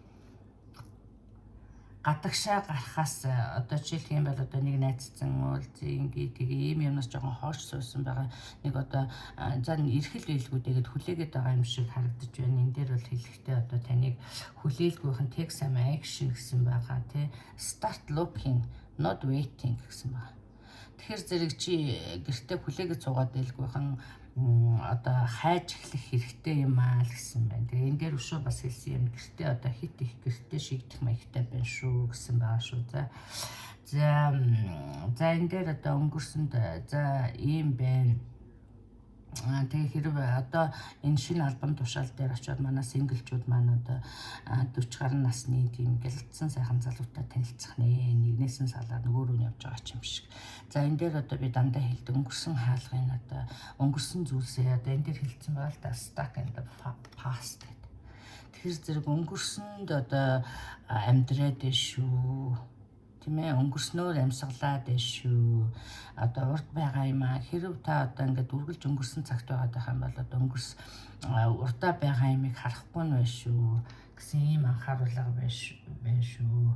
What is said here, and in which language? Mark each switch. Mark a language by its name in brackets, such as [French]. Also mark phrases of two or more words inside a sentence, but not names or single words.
[Mongolian] гадагшаа гарахаас одоо жишээлх юм бол одоо нэг найзцсан уулзын гэдэг ийм юмнаас жоохон хоош суусан байгаа нэг одоо за эрхэл байлгүйдэгээд хүлээгээд байгаа юм шиг харагдаж байна. Энэ дээр бол хэлэхдээ одоо таныг хүлээлгүйхэн [English] take some action [Mongolian] гэсэн байгаа тий. [English] Start looking, not waiting [Mongolian] гэсэн байгаа. Тэгэхээр зэрэг чи гэртээ хүлээгээд суугаад байлгүйхэн одоо хайж эхлэх хэрэгтэй юм аа л гэсэн байна. Тэгээ энэ дээр өшөө бас хэлсэн юм гэртээ одоо хит их гэртээ шигдэх маягтай байна шүү гэсэн байгаа шүү. За энэ дээр одоо өнгөрсөнд за ийм байна. Тэгээ хэрэг одоо энэ шинэ альбом тушаал дээр очиод манай синглчүүд маань одоо 40 гаруй насны тийм гэлцсэн сайхан залуутай танилцах нэ. Нэгнээс нь салаад нөгөө рүү нь явж байгаа юм шиг. За энэ дээр одоо би дандаа хэлдэг өнгөрсөн хаалгын одоо өнгөрсөн зүйлсээ одоо энэ дээр хэлсэн байгаа л да [English] stuck in the past [Mongolian] гэдэг. Тэгэхээр зэрэг өнгөрсөнд одоо амьдраад шүү. Тийм ээ өнгөрснөөр амьсгалаад шүү. Одоо урд байгаа юм аа. Хэрв та одоо ингээд үргэлж өнгөрсөн цагт байгаа юм бол одоо урдаа байгаа юмыг харахгүй нь байна шүү гэсэн ийм анхааруулга байна шүү.